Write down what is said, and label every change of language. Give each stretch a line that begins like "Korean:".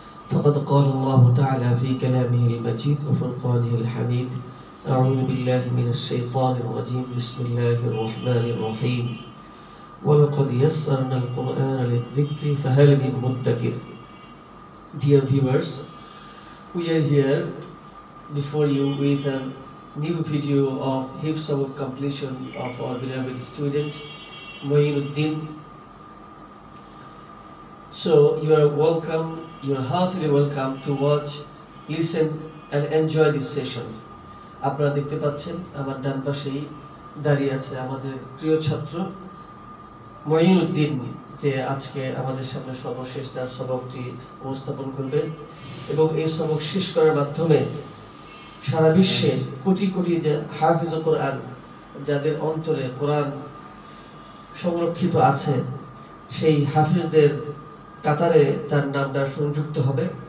Arabic: فقد قال الله تعالى في كلامه المجيد وفرقانه الحميد: أعوذ بالله من الشيطان الرجيم. بسم الله الرحمن الرحيم. ولقد يسرنا القرآن للذكر فهل من مدكر.
English: Dear viewers, we are here before you with a new video of Hifz of completion of our beloved student Moinuddin. So you are welcome, you are heartily welcome to watch, listen and enjoy this session.
Bangla: আপনারা দেখতে পাচ্ছেন আমার ডান পাশেই দাঁড়িয়ে আছে আমাদের প্রিয় ছাত্র মঈনুদ্দিন, যে আজকে আমাদের সামনে সর্বশেষ তার সবকটি উপস্থাপন করবেন এবং এই সবক শেষ করার মাধ্যমে সারা বিশ্বে কোটি কোটি যে হাফিজ কোরআন, যাদের অন্তরে কোরআন সংরক্ষিত আছে, সেই হাফিজদের কাতারে তার নামটা সংযুক্ত হবে।